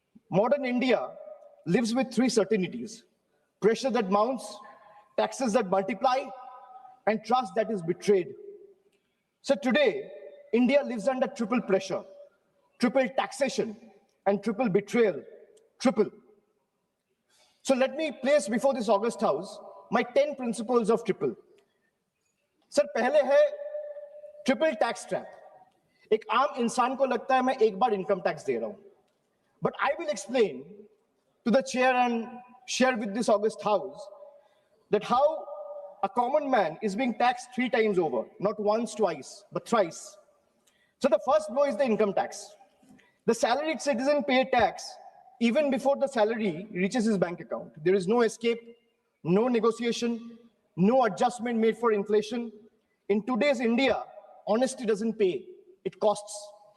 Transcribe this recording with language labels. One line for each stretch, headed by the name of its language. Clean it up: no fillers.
English: Modern India lives with three certainties: pressure that mounts, taxes that multiply, and trust that is betrayed. So today, India lives under triple pressure, triple taxation, and triple betrayal, triple. So let me place before this August House my 10 principles of triple.
Hindi: Sir पहले है triple tax trap. एक आम इंसान को लगता है मैं एक बार इनकम टैक्स दे रहा हूं,
English: But I will explain to the chair and share with this august house that how a common man is being taxed 3 times over, not once, twice, but thrice. So the first blow is the income tax. The salaried citizen pays tax even before the salary reaches his bank account. There is no escape, no negotiation, no adjustment made for inflation. In today's India, honesty doesn't pay, it costs.